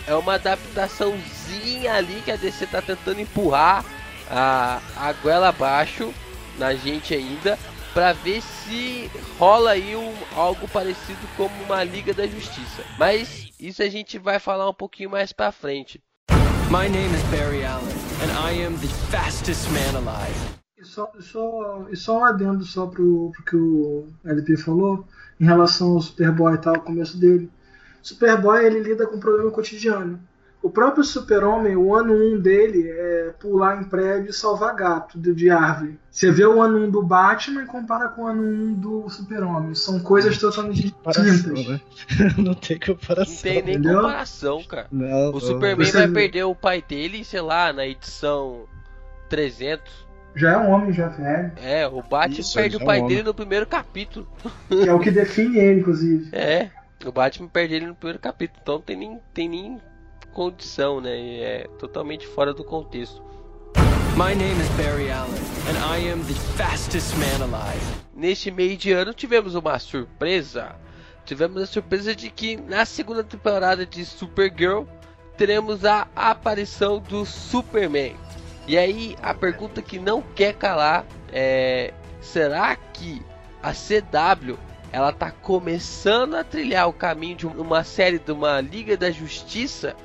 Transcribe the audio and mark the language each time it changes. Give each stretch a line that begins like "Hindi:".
Portuguese: É uma adaptaçãozinha ali que a DC tá tentando empurrar a goela abaixo na gente ainda, pra ver se rola aí algo parecido como uma Liga da Justiça. Mas isso a gente vai falar um pouquinho mais pra frente.
English: My name is Barry Allen, and I am the fastest man alive.
Portuguese: E só um adendo só pro que o LP falou, em relação ao Superboy e tal, o começo dele. Superboy, ele lida com um problema cotidiano. O próprio Super-Homem, o ano 1 dele é pular em prédio e salvar gato de árvore. Você vê o ano 1 do Batman e compara com o ano 1 do Super-Homem. São coisas totalmente distintas. Não tem comparação. Não tem nem, entendeu? Comparação, cara. Não, o Superman vai perder o pai dele, sei lá, na edição 300. Já é um homem, já é velho. É, o Batman perde o pai dele no primeiro capítulo. Que é o que define ele, inclusive. É, o Batman perde ele no primeiro capítulo. Então tem nem condição, né? É totalmente fora do contexto.
English: My name is Barry Allen, and I am the fastest man alive.
Portuguese: Neste meio de ano tivemos uma surpresa. tivemos a surpresa de que na segunda temporada de Supergirl teremos a aparição do Superman. E aí a pergunta que não quer calar é: será que a CW ela tá começando a trilhar o caminho de uma série de uma Liga da Justiça?